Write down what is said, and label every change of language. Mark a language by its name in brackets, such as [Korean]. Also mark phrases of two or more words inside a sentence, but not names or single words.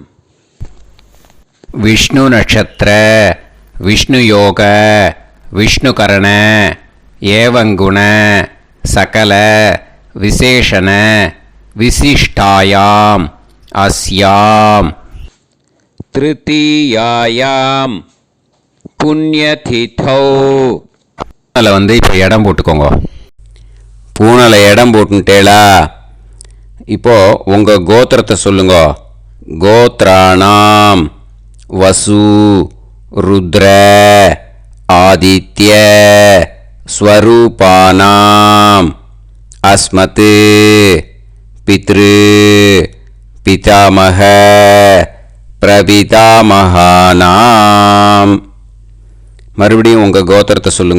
[Sanskrit] विष्णु नक्षत्र विष्णु योग विष्णुकरण एवं गुण सकल विशेषण विशिष्टायाम अस्याम तृतीयायां पुण्यतिथौ [Tamil] பூனலை வந்து இப்போ இடம் போட்டுக்கோங்க. பூனலை இடம் போட்டுட்டேளா? இப்போது உங்கள் கோத்திரத்தை சொல்லுங்க. [Sanskrit] गोत्राणां वसु रुद्र आदित्य स्वरूपाणां अस्मत् पितृ पितामह प्रपितामहानां [Tamil] மறுபடியும் உங்கள் கோத்திரத்தை சொல்லுங்க.